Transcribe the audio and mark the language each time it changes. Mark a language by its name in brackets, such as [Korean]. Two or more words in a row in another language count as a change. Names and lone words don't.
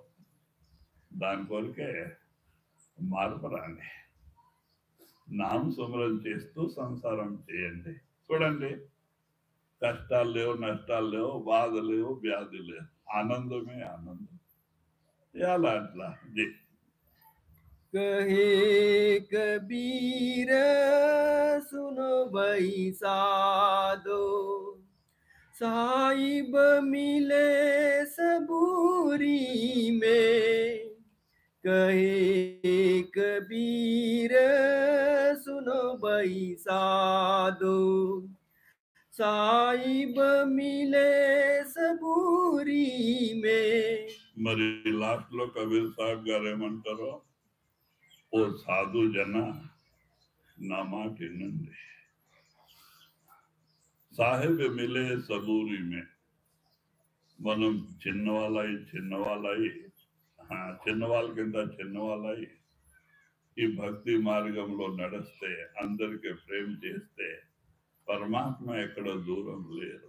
[Telugu] దాని కొరకే మార్పు రాని. నామస్మరణ చేస్తూ సంసారం చేయండి. చూడండి, కష్టాలు లేవు, నష్టాలు లేవు, బాధ లేవు, వ్యాధి లేవు, ఆనందమే ఆనందం. ఎలా అట్లా? [Hindi] कहे कबीर सुनो भाई साधो, साहिब मिले सबूरी में। कहे कबीर सुनो भाई साधो, साहिब मिले सबूरी में। [Telugu] మరి లాస్ట్ లో కబీర్ సాహెబ్ గారు ఏమంటారో, ఓ సాధు జన నా మాట వినండి, [Hindi] साहेब मिले सबूरी में. [Telugu] మనం చిన్నవాళ్ళయి చిన్నవాళ్ళ చిన్నవాళ్ళయి ఈ భక్తి మార్గంలో నడిస్తే, అందరికీ ప్రేమ చేస్తే పరమాత్మ ఎక్కడ దూరం లేరు.